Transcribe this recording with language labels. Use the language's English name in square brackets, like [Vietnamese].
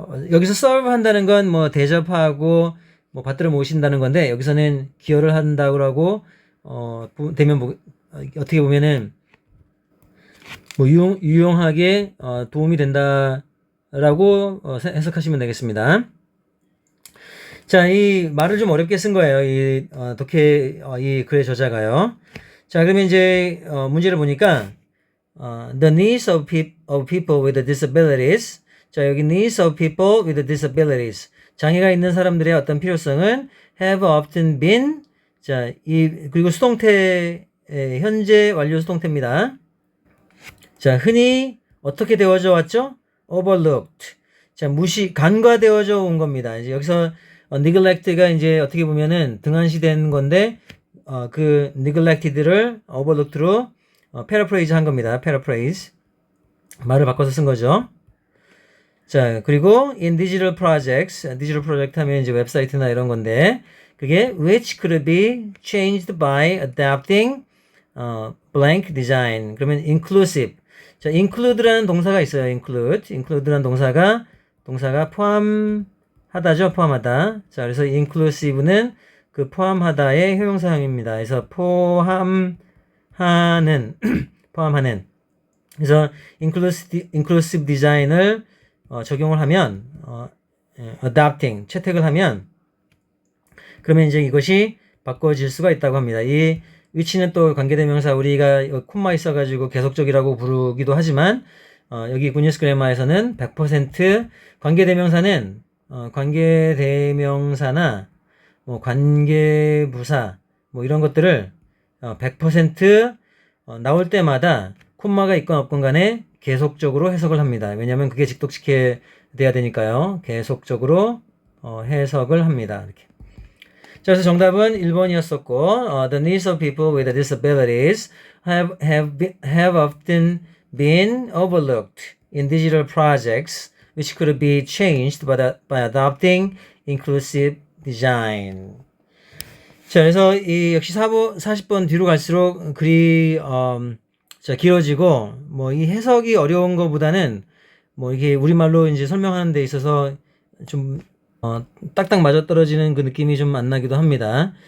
[Korean] 여기서 서브 한다는 건 뭐 대접하고 뭐 받들어 모신다는 건데 여기서는 기여를 한다고 되면 어떻게 보면은 뭐 유용하게 도움이 된다라고 해석하시면 되겠습니다. 자, 이 말을 좀 어렵게 쓴 거예요. 이 이 글의 저자가요. 자, 그러면 이제 문제를 보니까 [English] the needs of people with disabilities. [Korean] 자, 여기 [English] needs of people with disabilities. [Korean] 장애가 있는 사람들의 어떤 필요성은 [English] have often been. [Korean] 자, 그리고 수동태 현재 완료 수동태입니다. 자, 흔히 어떻게 되어져 왔죠? [English] overlooked. [Korean] 자, 간과되어져 온 겁니다. 이제 여기서 neglect가 이제 어떻게 보면은 등한시된 건데 그 neglected를 overlooked로 paraphrase 한 겁니다. paraphrase. 말을 바꿔서 쓴 거죠. 자, 그리고 [English] in digital projects, [Korean] digital project 하면 이제 웹사이트나 이런 건데 그게 [English] which could be changed by adapting blank design. [Korean] 그러면 inclusive. 자, include라는 동사가 있어요. include라는 동사가 포함하다죠. 포함하다. 자, 그래서 inclusive는 그 포함하다의 형용사형입니다. 그래서 포함하는 포함하는. 그래서 inclusive design을 적용을 하면 adapting 채택을 하면 그러면 이제 이것이 바꿔질 수가 있다고 합니다. 이 위치는 또 관계대명사 우리가 콤마 있어가지고 계속적이라고 부르기도 하지만 여기 굿뉴스 그래머에서는 100% 관계대명사는 관계대명사나 뭐 관계부사 뭐 이런 것들을 100% 나올 때마다 콤마가 있건 없건 간에 계속적으로 해석을 합니다. 왜냐하면 그게 직독시켜야 되니까요. 계속적으로 해석을 합니다. 이렇게. 자, 그래서 정답은 1번이었었고, [English] the needs of people with disabilities have often been overlooked in digital projects, which could be changed by adopting inclusive design. [Korean] 자, 그래서 이 역시 40번 뒤로 갈수록 글이 자, 길어지고 뭐 이 해석이 어려운 것보다는 뭐 이게 우리말로 이제 설명하는 데 있어서 좀 딱딱 맞아떨어지는 그 느낌이 좀 안 나기도 합니다.